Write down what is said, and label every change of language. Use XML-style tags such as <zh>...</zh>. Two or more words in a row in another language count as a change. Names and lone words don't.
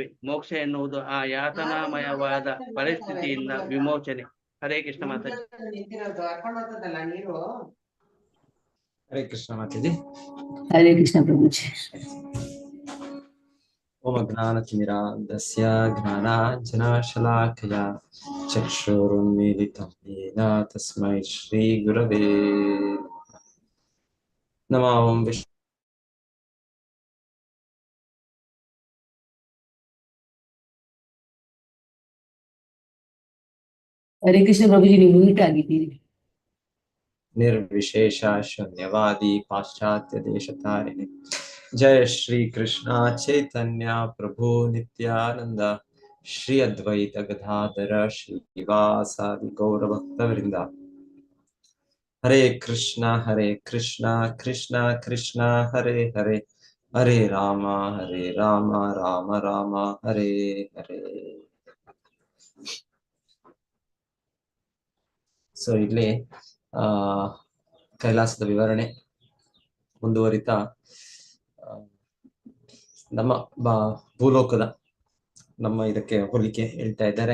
<kn>ಮೋಕ್ಷ ಎನ್ನುವುದು ಆ ಯಾತನಾಮಯವಾದ ಪರಿಸ್ಥಿತಿಯಿಂದ ವಿಮೋಚನೆ.</kn> <sa>ಹರೇ ಕೃಷ್ಣ ಮಾತಾಜಿ. ಹರೇ ಕೃಷ್ಣ ಮಾತಾಜಿ. ಹರೇ ಕೃಷ್ಣ ಪ್ರಭುಜಿ. ಓಂ ಜ್ಞಾನತಿಮಿರಾಂಧಸ್ಯ ಜ್ಞಾನಾಂಜನಶಲಾಕಯಾ ಚಕ್ಷುರುನ್ಮೀಲಿತಂ ಯೇನ ತಸ್ಮೈ ಶ್ರೀ ಗುರವೇ ನಮಃ. ಓಂ ಹರೇ ಕೃಷ್ಣ ಪ್ರಭುಜಿ,</sa> <kn>ನೀವು ಮ್ಯೂಟ್ ಆಗಿದ್ದೀರಿ.</kn> <sa>ನಿರ್ವಿಶೇಷ ಶೂನ್ಯವಾದಿ ಪಾಶ್ಚಾತ್ಯ ದೇಶತಾರಿಣಿ. जय श्री कृष्ण चैतन्य प्रभु नित्यानंद श्री अद्वैत गदाधर श्रीवासादि गौर भक्त वृंदा. हरे कृष्ण कृष्ण कृष्ण हरे हरे, हरे राम राम राम हरे हरे.</sa> <kn>ಸೊ ಇಲ್ಲಿ ಕೈಲಾಸದ ವಿವರಣೆ ಮುಂದುವರಿತಾ ನಮ್ಮ ಭೂಲೋಕದ ನಮ್ಮ ಇದಕ್ಕೆ ಹೋಲಿಕೆ ಹೇಳ್ತಾ ಇದ್ದಾರೆ.</kn>